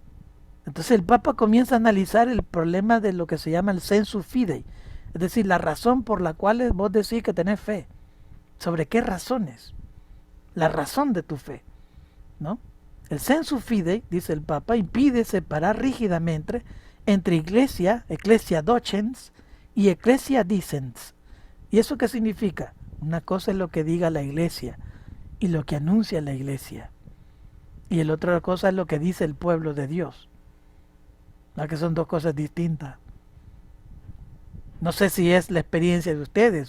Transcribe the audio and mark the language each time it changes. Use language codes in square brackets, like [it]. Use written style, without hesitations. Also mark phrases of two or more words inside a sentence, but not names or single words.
[es] Entonces el Papa comienza a analizar el problema de lo que se llama el [la] sensu fidei, [es] es decir, la razón por la cual vos decís que tenés fe. ¿Sobre qué razones? La razón de tu fe, ¿no? El [la] sensu fidei, [es] dice el Papa, impide separar rígidamente entre iglesia, [la] ecclesia docens, [es] y [la] ecclesia dicens. [es] ¿Y eso qué significa? Una cosa es lo que diga la iglesia y lo que anuncia la iglesia. Y la otra cosa es lo que dice el pueblo de Dios. ¿No? Que son dos cosas distintas. No sé si es la experiencia de ustedes.